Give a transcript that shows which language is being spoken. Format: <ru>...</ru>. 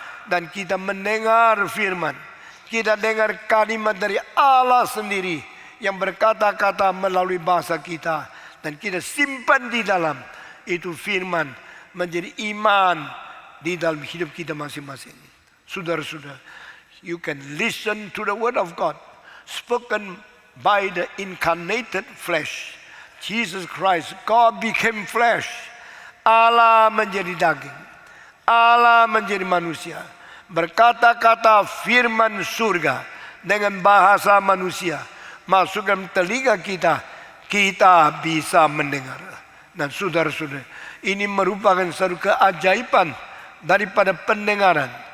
<id>Dan kita mendengar firman, kita dengar kalimat dari Allah sendiri yang berkata-kata melalui bahasa kita dan kita simpan di dalam, itu firman menjadi iman di dalam hidup kita masing-masing. Saudara-saudara,</id> <en>you can listen to the word of God spoken by the incarnated flesh. Jesus Christ, God became flesh.</en> <id>Allah menjadi daging, Allah menjadi manusia, berkata-kata firman surga dengan bahasa manusia masuk dalam telinga kita, kita bisa mendengar. Dan saudara-saudara, ini merupakan satu keajaiban daripada pendengaran.</id>